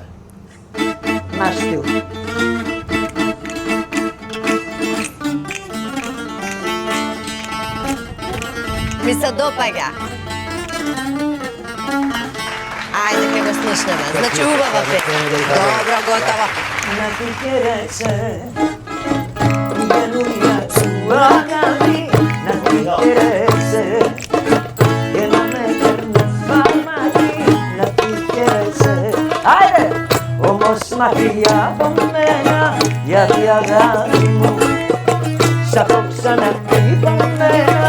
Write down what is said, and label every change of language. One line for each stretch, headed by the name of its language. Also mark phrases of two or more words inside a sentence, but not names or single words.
Macedonian: Наш стил. Ми се допаѓа. Ајде ке го слушнеме. Значи убава песна. Добро, готово.
Greek: Να τη χαιρέσαι, καινούργια σου αγάπη. Να τη χαιρέσαι και να με παίρνεις φαρμάκι. Να τη χαιρέσαι, άιντε! Όμως μακριά από μένα, γιατί αγάπη μου σ' έχω ξαναπεί παμμένα.